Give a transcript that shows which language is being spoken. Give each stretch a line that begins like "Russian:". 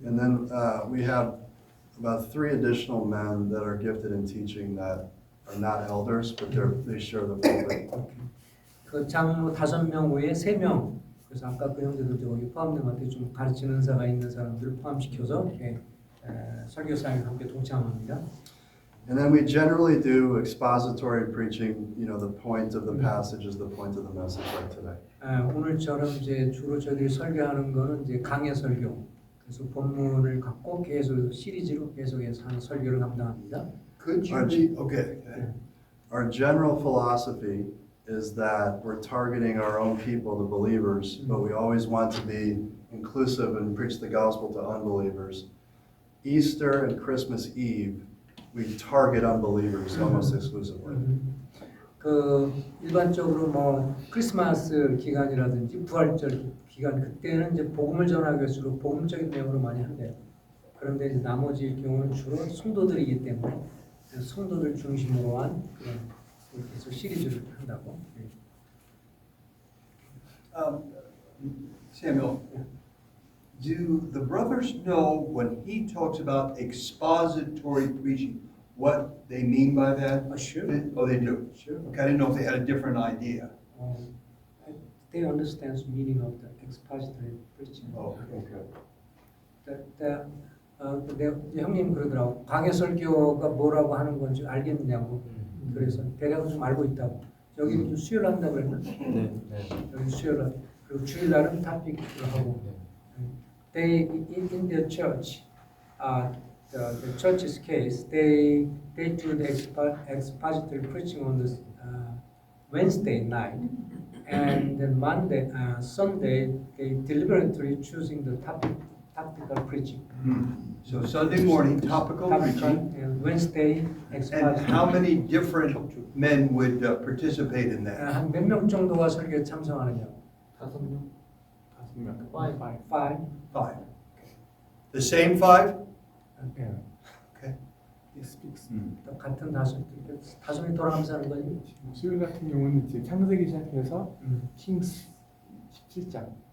English: And then we have about 3 additional men that are gifted in teaching that are not elders, but they share the pulpit.
Korean: 그 장로 5명 외에 3명. 그래서 아까 그 형제들 거기 포함된 것 같아요. 좀 가르치는 은사가 있는 사람들을 포함시켜서 이렇게 설교 사역에 함께 동참합니다.
English: And then we generally do expository preaching. You know, the point of the passage is the point of the message, like today.
Korean: 오늘처럼 이제 주로 저희들이 설교하는 거는 이제 강해 설교. 그래서 본문을 갖고 계속 시리즈로 계속해서 하는 설교를 감당합니다.
English: Could you be, okay. Our general philosophy is that we're targeting our own people, the believers, but we always want to be inclusive and preach the gospel to unbelievers. Easter and Christmas Eve, we target unbelievers almost exclusively.
Korean: 그 일반적으로 뭐 크리스마스 기간이라든지 부활절 기간 그때는 이제 복음을 전하기 위해서 복음적인 내용으로 많이 한대요. 그런데 이제 나머지 경우는 주로 성도들이기 때문에 성도들 중심으로 한 그런 계속 시리즈를 한다고.
English: Samuel, do the brothers know when he talks about expository preaching, what they mean by that? Sure. Oh, they do? Sure. Okay, I didn't know if they had a different idea. They understand the meaning of the expository preaching. Oh, okay.
Korean: 근데 형님 그러더라고. 강해설교가 뭐라고 하는 건지 알겠느냐고. 그래서 대략은 좀 알고 있다고. 여기 좀 수요일 한다고 그랬나? 네. 여기 수요일 그리고 주일날은 토픽을 하고.
English: They in the church, the church's case, they do the expository preaching on the Wednesday night, and then Monday, Sunday, they deliberately choosing the topical preaching. So Sunday morning, topical preaching. And Wednesday, And expository. how many different men would participate in that?
Korean: 한 몇 명 정도가 설교에 참석하느냐고. 5명.
English: 5. 5. The same 5?
Korean: 예.
English: Okay. He speaks.
Korean: 같은 5명이 돌아가면서 하는 거지. 수요일 같은 경우는 이제 창세기 시작해서 킹스 17장.